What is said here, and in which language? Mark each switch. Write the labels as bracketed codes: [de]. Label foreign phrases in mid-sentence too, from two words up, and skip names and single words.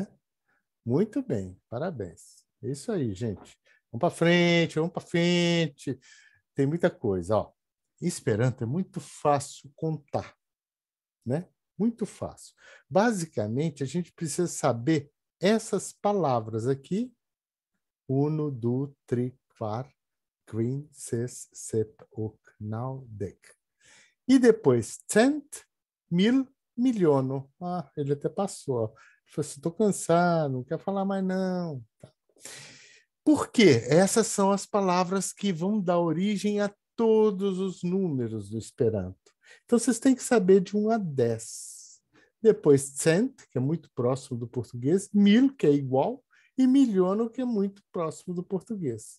[pt] Muito bem, parabéns. É isso aí, gente. Vamos para frente. Tem muita coisa, ó. Esperanto é muito fácil contar, né? Muito fácil. Basicamente, a gente precisa saber essas palavras aqui. [eo] Uno, du, tri, kvar, kvin, ses, sep, ok, nau, dek. [pt] E depois, [eo] cent, mil, miliono. [pt] Ele até passou. Ele falou assim, estou cansado, não quero falar mais não. Tá. Por quê? Essas são as palavras que vão dar origem a todos os números do Esperanto. Então, vocês têm que saber de 1 a 10. Depois, cent, que é muito próximo do português, mil, que é igual, e miliono, que é muito próximo do português.